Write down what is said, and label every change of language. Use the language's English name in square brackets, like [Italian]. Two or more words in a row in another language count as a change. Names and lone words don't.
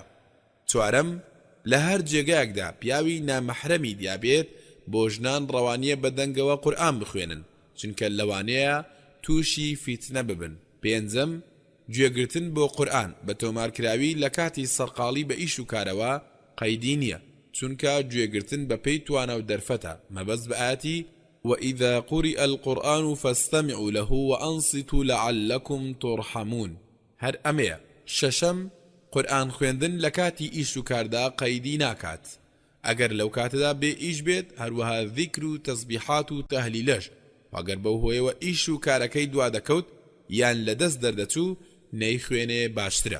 [Central Kurdish] چوارەم لە هەر جێگایەکدا پیاوی نامەحرەمی دیابێت بۆ ژنان ڕەوانیە بەدەنگەوە قورئان بخوێنن چونکە لەوانەیە تووشی فیتنە ببن. پێنجەم گوێگرتن بۆ قورئان بە تۆمارکراوی لە کاتی سەرقاڵی بە ئیش و کارەوە قەیدی نییە، چونکە گوێگرتن بە پێی توانە و دەرفەتە مەبەست بە ئاەتی [Arabic] وإذا قرئ القرآن فاستمعوا له وأنصتوا لعلكم ترحمون. [Central Kurdish] هەر ئەمەیە. شەشەم قورئان خوێندن لە کاتی ئیش و کاردا قەیدی ناکات، ئەگەر لەو کاتەدا بێ ئیش بێت هەروەها ذیکر و تەسبیحات و تەهلیلەش، ئەگەر بەو هۆیەوە ئیش و کارەکەی دوا دەکەوت یان لەدەست دەردەچوو نەیخوێنێ باشترە.